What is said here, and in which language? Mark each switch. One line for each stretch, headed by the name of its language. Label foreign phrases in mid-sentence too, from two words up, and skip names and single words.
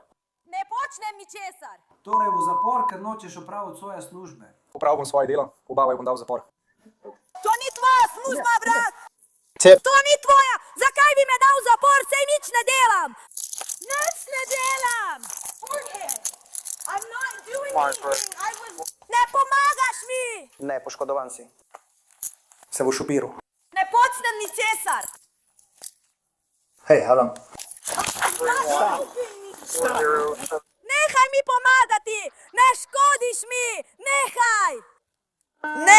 Slovenian: Ne počnem ničesar. Torej v zapor, ker nočeš opraviti svoje službe. Opravil bom svoje delo, oba ju bom dal v zapor. To ni tvoja služba, brat. Cep. To ni tvoja. Zakaj bi me dal v zapor, saj nič ne delam? Nič ne delam.
English: I'm not doing anything.
Slovenian: Ne pomagaš mi. Ne, poškodovan si. Se boš upiral. Ne počnem ničesar. Hej, Alan. Nehaj mi pomagati. Ne škodiš mi. Nehaj. Ne.